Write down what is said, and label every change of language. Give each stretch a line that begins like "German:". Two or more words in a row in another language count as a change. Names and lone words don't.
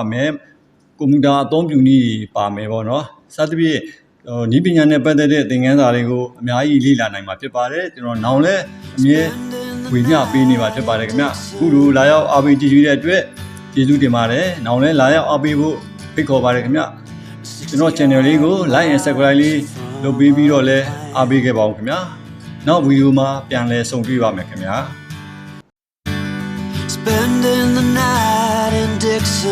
Burmese: မယ်ကွန်ပျူတာအသုံးပြုနည်းတွေပါမယ်ပေါ့နော်စသဖြင့်နည်းပညာနဲ့ပတ်သက်တဲ့သင်ခန်းစာတွေကိုအများကြီးလေ့လာနိုင်မှာဖြစ်ပါတယ်ကျွန်တော်နောင်လဲအမြဲဝေမျှပေးနေမှာဖြစ်ပါတယ်ခင်ဗျအခုလိုလာရောက်အားပေးကြည့်တဲ့အတွက်ကျေးဇူးတင်ပါတယ်နောင်လဲလာရောက်အားပေးဖို့ဖိတ်ခေါ်ပါတယ်ခင်ဗျကျွန်တော် channel လေးကို
English: like and subscribe
Burmese: လေးလုပ်ပေးပြီးတော့လဲအားပေးခဲ့ပါဦးခင်ဗျာနောက်ဗီဒီယိုမှာပြန်လည်ဆုံတွေ့ပါမယ်ခင်ဗျာ
English: Spending the night in Dixon